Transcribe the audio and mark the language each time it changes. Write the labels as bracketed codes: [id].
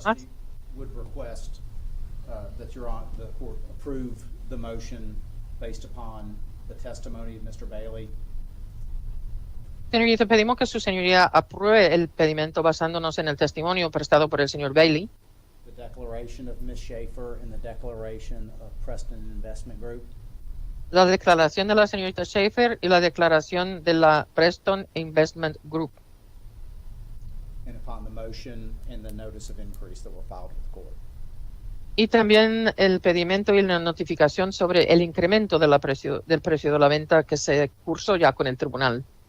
[en] trustee would request that the court approve the motion based upon the testimony of Mr. Bailey. [es] Señorita, pedimos que su señoría apruebe el pedimento basándonos en el testimonio prestado por el señor Bailey, [en] The declaration of Ms. Schaefer and the declaration of Preston Investment Group. [es] la declaración de la señorita Schaefer y la declaración de la Preston Investment Group, [en] And upon the motion and the notice of increase that were filed with the court. [es] y también el pedimento y la notificación sobre el incremento de del precio de la venta que se cursó ya con el tribunal.